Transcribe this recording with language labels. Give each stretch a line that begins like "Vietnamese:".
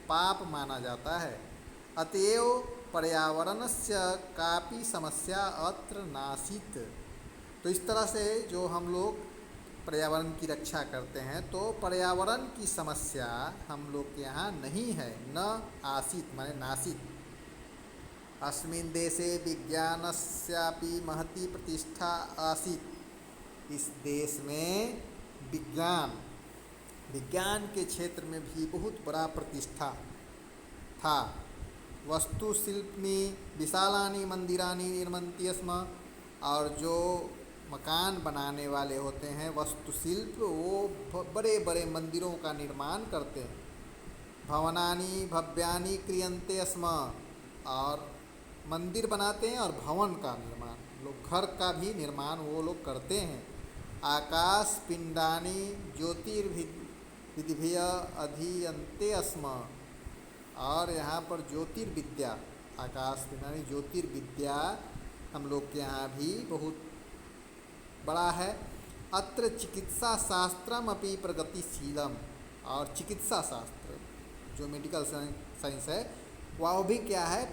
Hindi: पाप माना जाता है।
Sanskrit: अतएव पर्यावरणस्य कापि समस्या अत्र नासीत।
Hindi: तो इस तरह से जो हम लोग पर्यावरण की रक्षा करते हैं, तो पर्यावरण की समस्या हम लोग के यहाँ नहीं है। न आसीत माने नासीत।
Sanskrit: अस्मिन् देशे विज्ञानस्यापि महती प्रतिष्ठा आसीत।
Hindi: इस देश में विज्ञान के क्षेत्र में भी बहुत बड़ा प्रतिष्ठा था।
Sanskrit: वस्तुशिल्पनी विशालानि मंदिरानि निर्मन्ति स्म।
Hindi: और जो मकान बनाने वाले होते हैं, वास्तुशिल्प, वो बड़े बड़े मंदिरों का निर्माण करते हैं।
Sanskrit: भवनानि भव्यानि क्रियन्ते स्म।
Hindi: और मंदिर बनाते हैं और भवन का निर्माण, लोग घर का भी निर्माण वो लोग करते हैं।
Sanskrit: आकाश पिंडानि ज्योतिर्विधिभिः अधीयन्ते स्म।
Hindi: और यहाँ पर ज्योतिर्विद्या,
Sanskrit: आकाश पिंडानि
Hindi: ज्योतिर्विद्या हम लोग के यहाँ भी बहुत बड़ा है।
Sanskrit: अत्र चिकित्सा शास्त्रम अपि प्रगतिशीलम।
Hindi: और चिकित्सा शास्त्र जो मेडिकल साइंस है वह भी क्या है?